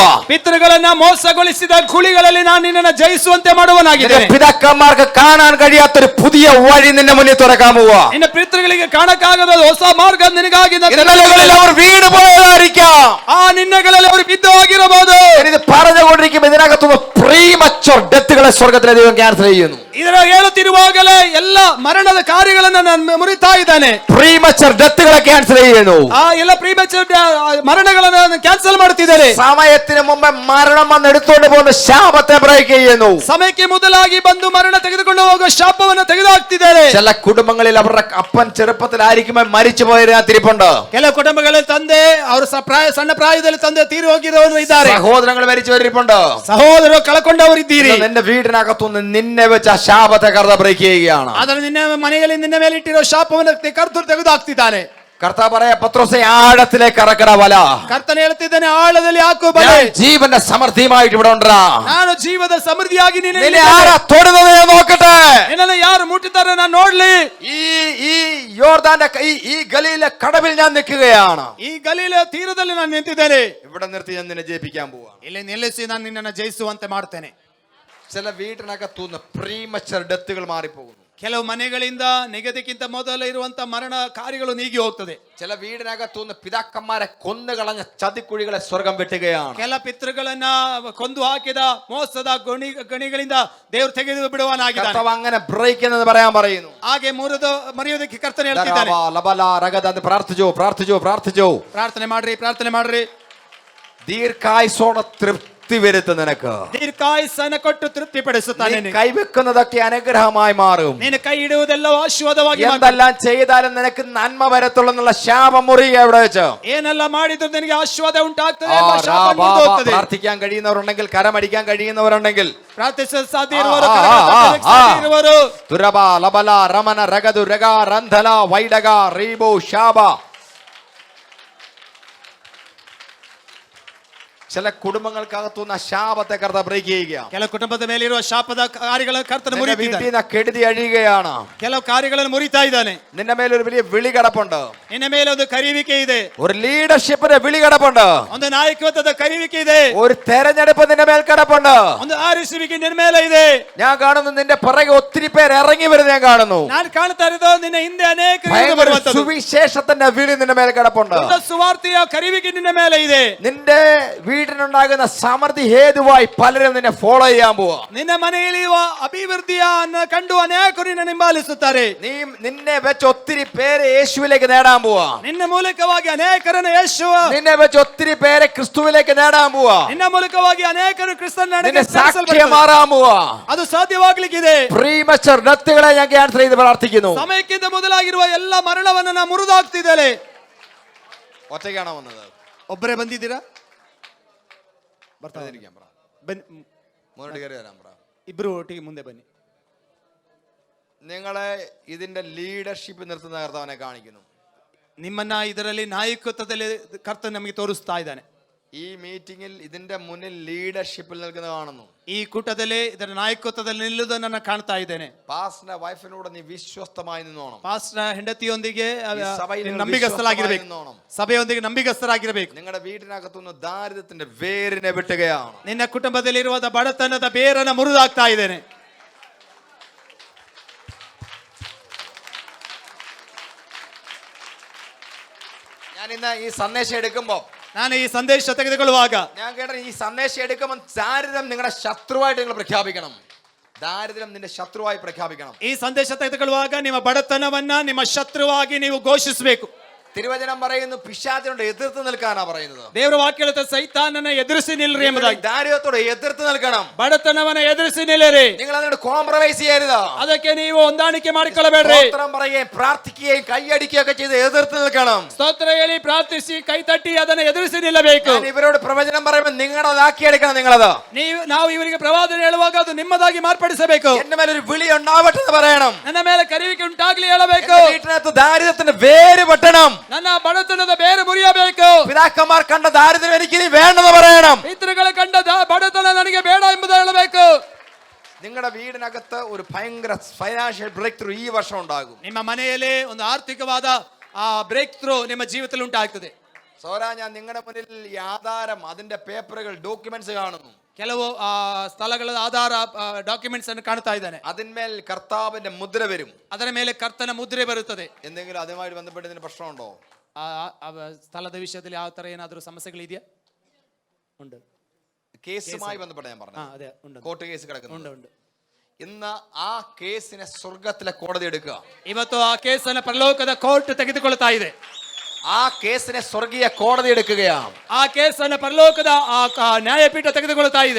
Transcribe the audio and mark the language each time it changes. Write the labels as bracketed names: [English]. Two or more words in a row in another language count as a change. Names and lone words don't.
[Kannada] ಪಿತೃಗಳನ್ನ ಮೋಸಗೊಳಿಸಿದ ಕುಳಿಗಳಲ್ಲಿ ನಾನು നിന്നെ ജയിಸುವಂತೆ ಮಾಡುವನಾಗಿದ್ದೇನೆ. [Malayalam] പിതാക്കന്മാർക്ക് കാണാൻ കഴിയാത്തൊരു പുതിയ വഴി നിന്നെ മുന്നിൽ തുറക്കാൻ പോവാ. [Kannada] ನಿನ್ನ ಪಿತೃಗಳಿಗೆ ಕಾಣಕ್ಕಾಗದ ಹೊಸ ಮಾರ್ಗ ನಿನಗಾಗಿ [Malayalam] ഇന്നലകളിൽ അവർ വീണ് പോയതായിരിക്കാം. [Kannada] ಆ ನಿನ್ನಗಳಲ್ಲಿ ಅವರು ಬಿದ್ದು ಹೋಗಿರಬಹುದು. [Malayalam] ഇത് പറഞ്ഞുകൊണ്ടിരിക്കുമ്പോൾ ഇതിനകത്തുനിന്ന് [English] premature deaths [Malayalam] സ്വർഗത്തിലെ ദൈവം ക്യാൻസൽ ചെയ്യുന്നു. [Kannada] ಇದರ ಹೇಳುತ್ತಿರುವಾಗಲೇ ಎಲ್ಲ ಮರಣದ ಕಾರ್ಯಗಳನ್ನು ನಾನು ಮುರಿತಾ ಇದ್ದಾನೆ. [English] premature deaths [Malayalam] ക്യാൻസൽ ചെയ്യുന്നു. [Kannada] ಆ ಎಲ್ಲ ಪ್ರೀಮೆಚೂರ್ ಮರಣಗಳನ್ನು ಕ್ಯಾನ್ಸಲ್ ಮಾಡುತ್ತಿದ್ದಾರೆ. [Malayalam] സമയത്തിന് മുമ്പ് മരണം വന്ന് എടുത്തുകൊണ്ട് പോകുന്ന ശാപത്തെ ബ്രേക്ക് ചെയ്യുന്നു. [Kannada] ಸಮಯಕ್ಕೆ ಮೊದಲಾಗಿ ಬಂದು ಮರಣ ತೆಗೆದುಕೊಂಡು ಹೋಗುವ ಶಾಪವನ್ನು ತೆಗೆದುಹಾಕ್ತಿದ್ದಾರೆ. [Malayalam] ചില കുടുംബങ്ങളിൽ അവരുടെ അപ്പൻ ചെറുപ്പത്തിലായിരിക്കുമ്പോൾ മരിച്ചു പോയതിരിപ്പുണ്ട്. [Kannada] ಕೆಲವು ಕುಟುಂಬಗಳಲ್ಲಿ ತಂದೆ ಅವರು ಸಣ್ಣ ಪ್ರಾಯದಲ್ಲಿ ತಂದೆ ತೀರಿ ಹೋಗಿರೋರು ಇದ್ದಾರೆ. [Malayalam] സഹോദരങ്ങൾ മരിച്ചവരിപ്പുണ്ട്. [Kannada] ಸಹೋದರರು ಕಳ್ಕೊಂಡವರಿದ್ದೀರಿ. [Malayalam] നിന്റെ വീടിനകത്തുനിന്ന് നിന്നെ വെച്ച് ആ ശാപത്തെ കർത്ത ബ്രേക്ക് ചെയ്യുകയാണ്. [Kannada] ಆದರೆ ನಿನ್ನ ಮನೆಯಲ್ಲಿ ನಿನ್ನ ಮೇಲೆ ಇಟ್ಟಿರೋ ಶಾಪವನ್ನು ಕರ್ತನು ತೆಗೆದುಹಾಕ್ತಿದ್ದಾನೆ. [Malayalam] കർത്താവ് പറയാ, പത്രോസേ ആഴത്തിലേക്ക് ഇറക്കണ വല. [Kannada] ಕರ್ತನು ಹೇಳ್ತಿದ್ದಾನೆ, ಆಳದಲ್ಲಿ ಹಾಕು ಬಲೆ. [Malayalam] ജീവന്റെ സമൃദ്ധിയുമായിട്ട് ഇവിടെ ഉണ്ടാ. [Kannada] ನಾನು ಜೀವದ ಸಮೃದ್ಧಿಯಾಗಿ [Malayalam] നിന്നെ ആരാ തൊടുന്നത് ഞാൻ നോക്കട്ടെ. [Kannada] ನಿನ್ನನ್ನು ಯಾರು ಮುಟ್ಟುತ್ತಾರೆ ನಾನು ನೋಡ್ಲಿ. [Malayalam] ഈ യോർദാന്റെ ഈ ഗലീലെ കടവിൽ ഞാൻ നിൽക്കുകയാണ്. [Kannada] ಈ ಗಲೀಲ ತೀರದಲ್ಲಿ ನಾನು ನಿಂತಿದ್ದೇನೆ. [Malayalam] ഇവിടെ നിർത്തി ഞാൻ നിന്നെ ജയിപ്പിക്കാൻ പോവാ. [Kannada] ಇಲ್ಲಿ ನಿಲ್ಲಿಸಿ ನಾನು ನಿನ್ನನ್ನು ಜಯಿಸುವಂತೆ ಮಾಡ್ತೇನೆ. [Malayalam] ചില വീട്ടിനകത്തുനിന്ന് [English] premature deaths [Malayalam] മാറിപ്പോകുന്നു. [Kannada] ಕೆಲವು ಮನೆಗಳಿಂದ ನಿಗದಿಕ್ಕಿಂತ ಮೊದಲು ಇರುವಂತ ಮರಣ ಕಾರ್ಯಗಳು ನೀಗಿ ಹೋಗ್ತದೆ. [Malayalam] ചില വീടിനകത്തുനിന്ന് പിതാക്കന്മാരെ കൊന്നുകളഞ്ഞ ചതിക്കുഴികളെ സ്വർഗം വെട്ടുകയാണ്. [Kannada] ಕೆಲ ಪಿತೃಗಳನ್ನ ಕೊಂದು ಹಾಕಿದ ಮೋಸದ ಗಣಿಗಳಿಂದ ದೇವರು ತೆಗೆದು ಬಿಡುವನಾಗಿದ್ದಾನೆ. [Malayalam] കർത്താവ് അങ്ങനെ ബ്രേക്ക് എന്ന് പറയാൻ പറയുന്നു. [Kannada] ಹಾಗೆ ಮರೆಯೋದಕ್ಕೆ ಕರ್ತನೆ ಹೇಳ್ತಿದ್ದಾನೆ. [Malayalam] പ്രാർത്ഥിച്ചോ. [Kannada] ಪ್ರಾರ್ಥನೆ ಮಾಡ್ರಿ. [Malayalam] ദീർഘായുസ്സോടെ തൃപ്തി വരുത്തും നിനക്ക്. [Kannada] ದೀರ್ಘಾಯುಸ್ಸನ್ನು ಕೊಟ್ಟು ತೃಪ್ತಿ ಪಡಿಸುತ್ತಾನೆ. [Malayalam] കൈവെക്കുന്നതൊക്കെ അനുഗ്രഹമായി മാറും. [Kannada] ನೀನು ಕೈ ಇಡುವುದೆಲ್ಲ ಆಶೀರ್ವಾದವಾಗಿ [Malayalam] എന്തെല്ലാം ചെയ്താലും നിനക്ക് നന്മ വരത്തുള്ളൂ എന്നുള്ള ശാപം മുറിയുക ഇവിടെ വെച്ച്. [Kannada] ಏನೆಲ್ಲ ಮಾಡಿದ್ರು ನಿನಗೆ ಆಶೀರ್ವಾದ ಉಂಟಾಗ್ತದೆ. [Malayalam] പ്രാർത്ഥിക്കാൻ കഴിയുന്നവരുണ്ടെങ്കിൽ, കരമടിക്കാൻ കഴിയുന്നവരുണ്ടെങ്കിൽ [Kannada] ಪ್ರಾರ್ಥಿಸಲು ಸಾಧ್ಯ ಇರುವರು തുരബ ലബല രമന രഗതു രഗ ರಂಧಲ ವೈಡಗ ರೀಬೋ ಶಾಬ. [Malayalam] ചില കുടുംബങ്ങൾക്കകത്തുനിന്ന് ശാപത്തെ കർത്താവ് ബ്രേക്ക് ചെയ്യുക. [Kannada] ಕೆಲವು ಕುಟುಂಬದ ಮೇಲೆ ಇರುವ ಶಾಪದ ಕಾರ್ಯಗಳನ್ನು ಕರ್ತನು ಮುರಿಯುತ್ತಿದ್ದಾನೆ. [Malayalam] കെടുതി അഴിയുകയാണ്. [Kannada] ಕೆಲವು ಕಾರ್ಯಗಳನ್ನು ಮುರಿತಾ ಇದ್ದಾನೆ. [Malayalam] നിന്റെ മേലെ ഒരു വലിയ വിളി കിടപ്പുണ്ട്. [Kannada] ನಿನ್ನ ಮೇಲೆ ಒಂದು ಕರೆಯುವಿಕೆ ಇದೆ. [Malayalam] ഒരു ലീഡർഷിപ്പിന്റെ വിളി കിടപ്പുണ്ട്. [Kannada] ಒಂದು ನಾಯಕತ್ವದ ಕರೆಯುವಿಕೆ ಇದೆ. [Malayalam] ഒരു തെരഞ്ഞെടുപ്പ് നിന്റെ മേൽ കിടപ്പുണ്ട്. [Kannada] ಒಂದು ಆರಿಸುವಿಕೆ ನಿನ್ನ ಮೇಲೆ ಇದೆ. [Malayalam] ഞാൻ കാണുന്നു നിന്റെ പുറകെ ഒത്തിരി പേര് ഇറങ്ങി വരുന്നത് ഞാൻ കാണുന്നു. [Kannada] ನಾನು ಕಾಣ್ತಾ ಇರೋದು ನಿನ್ನ ಹಿಂದೆ ಅನೇಕ [Malayalam] സുവിശേഷത്തിന്റെ വിളി നിന്റെ മേൽ കിടപ്പുണ്ട്. [Kannada] ಸುವಾರ್ತೆಯ ಕರೆಯುವಿಕೆ ನಿನ್ನ ಮೇಲೆ ಇದೆ. [Malayalam] നിന്റെ വീടിനുണ്ടാകുന്ന സമൃദ്ധി ഹേതുവായി പലരും നിന്നെ ഫോളോ ചെയ്യാൻ പോവാ. [Kannada] ನಿನ್ನ മನೆಯಲ್ಲಿ അഭിവൃദ്ധിಯನ್ನು ಕಂಡು ಅನೇಕರು ನಿನ್ನನ್ನು ಹಿಂಬಾಲಿಸುತ್ತಾರೆ. [Malayalam] നിന്നെ വെച്ച് ഒത്തിരി പേര് യേശുവിലേക്ക് നേടാൻ പോവാ. [Kannada] ನಿನ್ನ ಮೂಲಕವಾಗಿ ಅನೇಕರನ್ನು ಯೇಸು, [Malayalam] നിന്നെ വെച്ച് ഒത്തിരി പേരെ ക്രിസ്തുവിലേക്ക് നേടാൻ പോവാ. [Kannada] ನಿನ್ನ ಮೂಲಕವಾಗಿ ಅನೇಕರು ಕ್ರಿಸ್ತನ [Malayalam] സാക്ഷ്യം മാറാൻ പോവാ. [Kannada] ಅದು ಸಾಧ್ಯವಾಗಲಿಕ್ಕಿದೆ. [English] premature deaths [Malayalam] ഞാൻ ക്യാൻസൽ ചെയ്ത് പ്രാർത്ഥിക്കുന്നു. [Kannada] ಸಮಯಕ್ಕಿಂತ ಮೊದಲಾಗಿರುವ ಎಲ್ಲ ಮರಣವನ್ನು ನಾನು ಮುರಿದಾಕ್ತಿದ್ದೇನೆ. [Malayalam] ഒറ്റയ്ക്കാണോ വന്നത്? [Kannada] ಒಬ್ಬರೇ ಬಂದಿದ್ದೀರಾ? ಇಬ್ರು ಒಟ್ಟಿಗೆ ಮುಂದೆ ಬನ್ನಿ. [Malayalam] നിങ്ങളെ ഇതിന്റെ ലീഡർഷിപ്പ് നിർത്തുന്ന കർത്താവിനെ കാണിക്കുന്നു. [Kannada] ನಿಮ್ಮನ್ನ ಇದರಲ್ಲಿ ನಾಯಕತ್ವದಲ್ಲಿ ಕರ್ತನು ನಮಗೆ ತೋರಿಸ್ತಾ ಇದ್ದಾನೆ. [Malayalam] ഈ മീറ്റിംഗിൽ ഇതിന്റെ മുന്നിൽ ലീഡർഷിപ്പിൽ നിൽക്കുന്നത് കാണുന്നു. [Kannada] ಈ ಕೂಟದಲ್ಲಿ ಇದರ ನಾಯಕತ್ವದಲ್ಲಿ ನಿಲ್ಲುವುದನ್ನು ನಾನು ಕಾಣ್ತಾ ಇದ್ದೇನೆ. [English] pastor's wife [Malayalam] നീ വിശ്വസ്തമായി നിന്നോണം. [Kannada] ಪಾಸ್ಟರ್ ಹೆಂಡತಿಯೊಂದಿಗೆ [Malayalam] സഭയിൽ [Kannada] ನಂಬಿಗಸ್ತರಾಗಿರಬೇಕು. [Malayalam] നിന്നോണം. [Kannada] ಸಭೆಯೊಂದಿಗೆ ನಂಬಿಗಸ್ತರಾಗಿರಬೇಕು. [Malayalam] നിങ്ങളുടെ വീടിനകത്തുനിന്ന് ദാരിദ്ര്യത്തിന്റെ വേരിനെ വെട്ടുകയാണ്. [Kannada] ನಿನ್ನ ಕುಟುಂಬದಲ್ಲಿರುವ ಬಡತನದ ಬೇರನ್ನು ಮುರಿದಾಕ್ತಾ ಇದ್ದೇನೆ. [Malayalam] ഞാൻ ഇന്ന് ഈ സന്ദേശം എടുക്കുമ്പോൾ [Kannada] ನಾನು ಈ ಸಂದೇಶ ತೆಗೆದುಕೊಳ್ಳುವಾಗ [Malayalam] ഞാൻ കേട്ട ഈ സന്ദേശം എടുക്കുമ്പോൾ ദാരിദ്ര്യം നിങ്ങളുടെ ശത്രുവായിട്ട് നിങ്ങൾ പ്രഖ്യാപിക്കണം. ദാരിദ്ര്യം നിന്റെ ശത്രുവായി പ്രഖ്യാപിക്കണം. [Kannada] ಈ ಸಂದೇಶ ತೆಗೆದುಕೊಳ್ಳುವಾಗ ನಿಮ್ಮ ಬಡತನವನ್ನ ನಿಮ್ಮ ಶತ್ರುವಾಗಿ ನೀವು ಘೋಷಿಸಬೇಕು. [Malayalam] തിരുവചനം പറയുന്നു പിശാചിനോട് എതിർത്ത് നിൽക്കാനാ പറയുന്നത്. [Kannada] ದೇವರ ವಾಕ್ಯ ಹೇಳುತ್ತೆ ಸೈತಾನನ ಎದುರಿಸಿ ನಿಲ್ಲಿರಿ ಎಂಬುದಾಗಿ. [Malayalam] ദാരിദ്ര്യത്തോട് എതിർത്ത് നിൽക്കണം. [Kannada] ಬಡತನವನ್ನ ಎದುರಿಸಿ ನಿಲ್ಲಿರಿ. [Malayalam] നിങ്ങൾ അതിനോട് കോംപ്രമൈസ് ചെയ്യരുത്. [Kannada] ಅದಕ್ಕೆ ನೀವು ಹೊಂದಾಣಿಕೆ ಮಾಡಿಕೊಳ್ಳಬೇಡ್ರಿ. [Malayalam] സ്തോത്രം പറയുകയും പ്രാർത്ഥിക്കുകയും കൈയടിക്കുകയൊക്കെ ചെയ്ത് എതിർത്ത് നിൽക്കണം. [Kannada] ಸ್ತೋತ್ರ ಹೇಳಿ ಪ್ರಾರ್ಥಿಸಿ ಕೈ ತಟ್ಟಿ ಅದನ್ನು ಎದುರಿಸಿ ನಿಲ್ಲಬೇಕು. [Malayalam] ഞാൻ ഇവരോട് പ്രവചനം പറയുമ്പോൾ നിങ്ങളതാക്കിയെടുക്കണം. നിങ്ങളത് [Kannada] ನಾವು ಇವರಿಗೆ ಪ್ರವಾದನೆ ಹೇಳುವಾಗ ಅದು ನಿಮ್ಮದಾಗಿ ಮಾರ್ಪಡಿಸಬೇಕು. [Malayalam] എന്റെ മേലെ ഒരു വിളി ഉണ്ടാവട്ടെ എന്ന് പറയണം. [Kannada] ನನ್ನ ಮೇಲೆ ಕರೆಯುವಿಕೆ ಉಂಟಾಗ್ಲಿ ಹೇಳಬೇಕು. [Malayalam] വീട്ടിനകത്ത് ദാരിദ്ര്യത്തിന്റെ വേര് വെട്ടണം. [Kannada] ನನ್ನ ಬಡತನದ ಬೇರೆ ಮುರಿಯಬೇಕು. [Malayalam] പിതാക്കന്മാർ കണ്ട ദാരിദ്ര്യം എനിക്ക് ഇനി വേണ്ടെന്ന് പറയണം. [Kannada] ಪಿತೃಗಳು ಕಂಡ ಬಡತನ ನನಗೆ ಬೇಡ ಎಂಬುದು ಹೇಳಬೇಕು. [Malayalam] നിങ്ങളുടെ വീടിനകത്ത് ഒരു ഭയങ്കര [English] financial break through [Malayalam] ഈ വർഷം ഉണ്ടാകും. [Kannada] ನಿಮ್ಮ ಮನೆಯಲ್ಲಿ ಒಂದು ಆರ್ಥಿಕವಾದ [English] break through [Kannada] ನಿಮ್ಮ ಜೀವಿತದಲ್ಲಿ ಉಂಟಾಗ್ತದೆ. [Malayalam] സോര, ഞാൻ നിങ്ങളുടെ മുന്നിൽ ഈ ആധാരം, അതിന്റെ പേപ്പറുകൾ, ഡോക്യുമെന്റ്സ് കാണുന്നു. [Kannada] ಕೆಲವು ಸ್ಥಳಗಳ ಆಧಾರ ಡಾಕ್ಯುಮೆಂಟ್ಸ್ ಅನ್ನು ಕಾಣ್ತಾ ಇದ್ದಾನೆ. [Malayalam] അതിന്മേൽ കർത്താവിന്റെ മുദ്ര വരും. [Kannada] ಅದರ ಮೇಲೆ ಕರ್ತನ ಮುದ್ರೆ ಬರುತ್ತದೆ. [Malayalam] എന്തെങ്കിലും അതുമായി ബന്ധപ്പെട്ട് ഇതിന് പ്രശ്നമുണ്ടോ? [Kannada] ಸ್ಥಳದ ವಿಷಯದಲ್ಲಿ ಯಾವ ತರ ಏನಾದರೂ ಸಮಸ್ಯೆಗಳಿದೆಯಾ? [Malayalam] ഉണ്ട്. കേസുമായി ബന്ധപ്പെട്ട് ഞാൻ പറഞ്ഞു. ಅದೇ ഉണ്ട്. [English] court case [Malayalam] കിടക്കുന്നു. ഉണ്ട്. ഇന്ന് ആ കേസിനെ സ്വർഗത്തിലെ കോടതി എടുക്കുക. [Kannada] ಇವತ್ತು ಆ ಕೇಸನ್ನು ಪರಲೋಕದ ಕೋರ್ಟ್ ತೆಗೆದುಕೊಳ್ತಾ ಇದೆ. [Malayalam] ആ കേസിനെ സ്വർഗീയ കോടതി എടുക്കുകയാണ്. [Kannada] ಆ ಕೇಸನ್ನು ಪರಲೋಕದ ನ್ಯಾಯಪೀಠ ತೆಗೆದುಕೊಳ್ತಾ ಇದೆ.